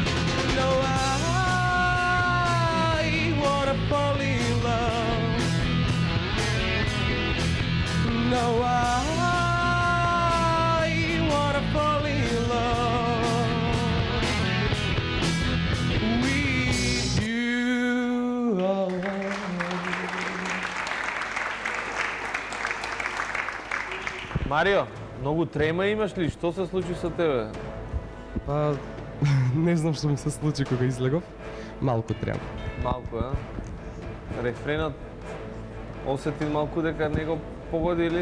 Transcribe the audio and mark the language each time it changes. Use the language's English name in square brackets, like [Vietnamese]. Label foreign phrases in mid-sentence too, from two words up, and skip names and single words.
[English] No, I wanna fall in love. No, I wanna fall in love with you. [Macedonian] Марио, многу трема имаш ли? Што се случи со тебе? Па, не знам што ми се случи кога излегов. Малку трема. Малку, а? Рефренот осети малку дека не го погоди или?